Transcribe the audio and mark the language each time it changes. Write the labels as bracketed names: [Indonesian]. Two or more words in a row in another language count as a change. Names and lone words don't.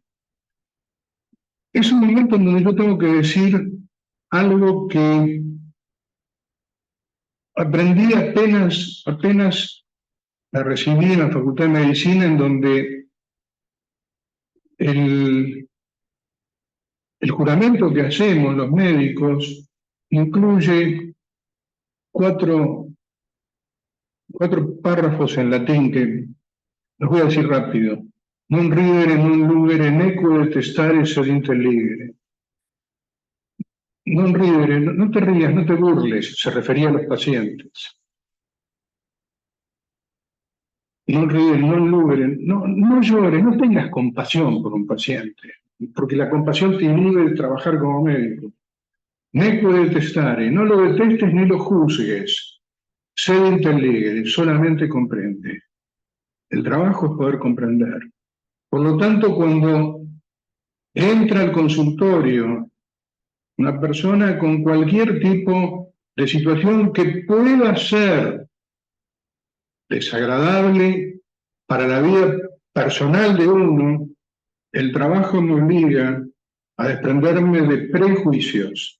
[Spanish] Es un momento en donde yo tengo que decir algo que aprendí apenas la recibí en la Facultad de Medicina, en donde el juramento que hacemos los médicos incluye cuatro párrafos en latín que los voy a decir rápido. [Latin] Non ridere, non lugere, neque detestare, sed intelligere. Non ridere, [Spanish] no te rías, no te burles, se refería a los pacientes. no ríen, no logren, no llores, no tengas compasión por un paciente, porque la compasión te inhibe de trabajar como médico. [Latin] Neque detestare, [Spanish] no lo detestes ni lo juzgues. [Latin] Sed intelligere, [Spanish] solamente comprende. El trabajo es poder comprender. Por lo tanto, cuando entra al consultorio una persona con cualquier tipo de situación que pueda ser desagradable para la vida personal de uno, el trabajo me obliga a desprenderme de prejuicios.